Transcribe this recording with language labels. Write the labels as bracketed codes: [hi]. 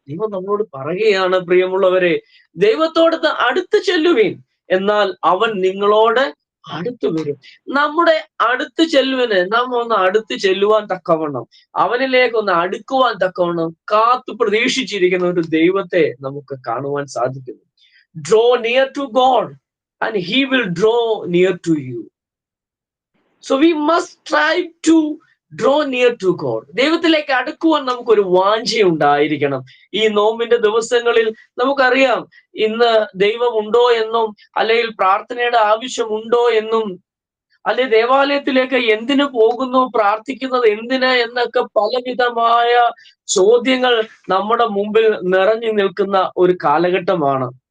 [ml] ദൈവം നമ്മളോട് പറയുകയാണ്, പ്രിയമുള്ളവരെ, ദൈവത്തോട് അടുത്ത് ചെല്ലുവിൻ, എന്നാൽ അവൻ നിങ്ങളോട് അടുത്തു വരും. നമ്മുടെ അടുത്ത് ചെല്ലുവിന് നാം ഒന്ന് അടുത്ത് ചെല്ലുവാൻ തക്കവണ്ണം, അവനിലേക്ക് ഒന്ന് അടുക്കുവാൻ തക്കവണ്ണം കാത്തു പ്രതീക്ഷിച്ചിരിക്കുന്ന ഒരു ദൈവത്തെ നമുക്ക് കാണുവാൻ സാധിക്കുന്നു. [en] Draw near to God and he will draw near to you. So we must strive to draw near to God. [ml] ദൈവത്തിലേക്ക് അടുക്കുവാൻ നമുക്കൊരു വാഞ്ചയുണ്ടായിരിക്കണം. ഈ നോമ്പിന്റെ ദിവസങ്ങളിൽ നമുക്കറിയാം, ഇന്ന് ദൈവമുണ്ടോ എന്നും അല്ലെങ്കിൽ പ്രാർത്ഥനയുടെ ആവശ്യമുണ്ടോ എന്നും, അല്ലെ ദേവാലയത്തിലേക്ക് എന്തിനു പോകുന്നു, പ്രാർത്ഥിക്കുന്നത് എന്തിന് എന്നൊക്കെ പലവിധമായ ചോദ്യങ്ങൾ നമ്മുടെ മുമ്പിൽ നിറഞ്ഞു നിൽക്കുന്ന ഒരു കാലഘട്ടമാണ്.